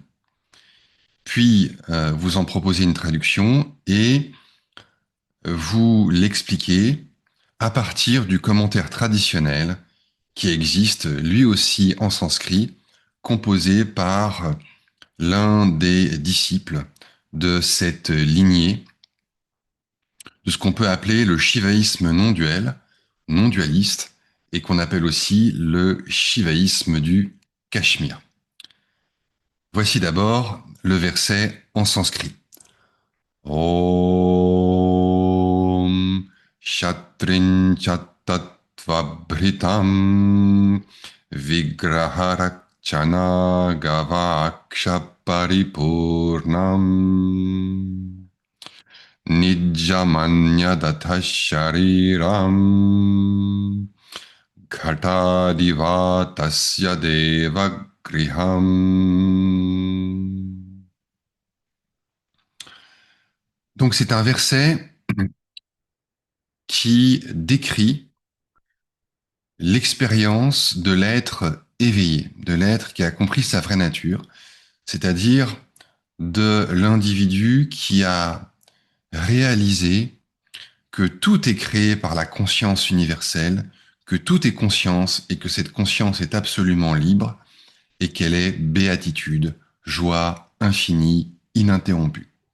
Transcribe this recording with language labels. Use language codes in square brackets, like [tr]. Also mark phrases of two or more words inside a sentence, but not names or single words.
[fr] puis vous en proposez une traduction et vous l'expliquez à partir du commentaire traditionnel qui existe lui aussi en sanskrit, composé par l'un des disciples de cette lignée, de ce qu'on peut appeler le shivaïsme non-duel, non-dualiste, et qu'on appelle aussi le shivaïsme du Cachemire. Voici d'abord le verset en sanskrit. [sa] Om Shatrin Chattatvabhritam Vigraharakchana Gavaksha Paripurnam Nijamanyadatta Shariram Ghatadiva Tasya Deva Griham. [fr] Donc c'est un verset qui décrit l'expérience de l'être éveillé, de l'être qui a compris sa vraie nature, c'est-à-dire de l'individu qui a réalisé que tout est créé par la conscience universelle, que tout est conscience et que cette conscience est absolument libre et qu'elle est béatitude, joie infinie, ininterrompue.